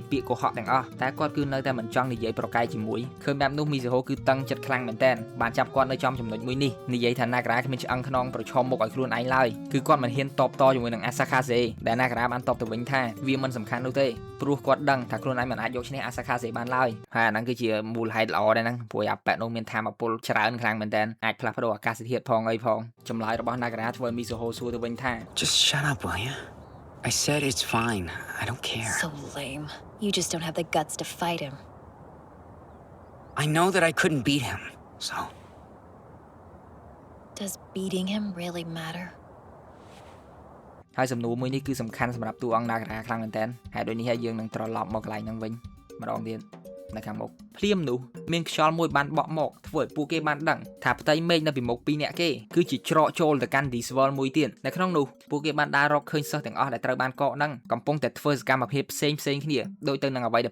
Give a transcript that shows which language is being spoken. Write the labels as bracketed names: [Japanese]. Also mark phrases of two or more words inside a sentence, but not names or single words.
[Khmer] ពាក្យកុហកទាំងអស់តែគាត់គឺនៅតែមិនចង់និយាយប្រកែកជាមួយឃើញបែបនោះ Mizuho គឺតឹងចិត្តខ្លាំងមែនតើបានចាប់គាត់នៅចំចំណុចមួយនេះនិយាយថា Nagara គ្មានឆ្អឹងខ្នងប្រឈមមុខឲ្យខ្លួនឯងឡើយគឺគាត់មិនហ៊ានតបតជាមួយនឹង Asakaze ដែល Nagara បានតបទៅវិញថាវាមិនសំខាន់នោះទេព្រោះគាត់ដឹងថាខ្លួនឯងមិនអាចយកឈ្នះ Asakaze បានឡើយហើយអាហ្នឹងគឺជាមូលហេតុល្អដែរហ្នឹងព្រោះអាប៉ែនោះមានធម៌ពលច្រើនខ្លាំងមែនតើអាចផ្លាស់ប្ដូរអាកាសធាតុផងអីផងចម្លើយរបស់ Nagara ធ្វើឲ្យ Mizuho សួរទៅវិញថា [English] Just shut up, will you? I said it's fine. I don't care. So lame. You just don't have the guts to fight him. I know that I couldn't beat him, so... Does beating him really matter? [Khmer] ហើយសំណួរមួយនេះគឺសំខាន់សម្រាប់តួអង្គ Nagara ខ្លាំងមែនតើហើយដូចនេះហើយយើងនឹងត្រឡប់មកកន្លែងហ្នឹងវិញម្ដងទៀតនៅខាងមុខភ្លាមនោះមានខ្យល់មួយបានបក់មកធ្វើឲ្យពួកគេបានដឹងថាផ្ទៃមេឃនៅពីមុខពីរអ្នកគេគឺជាច្រកចូលទៅកាន់ This World មួយទៀតនៅក្នុងនោះពួកគេបានដើររកឃើញសិស្សទាំងអស់ដែលត្រូវបានកកហ្នឹងកំពុងតែធ្វើសកម្មភាពផ្សេងគ្នាដូចទៅនឹងអ្វីដែល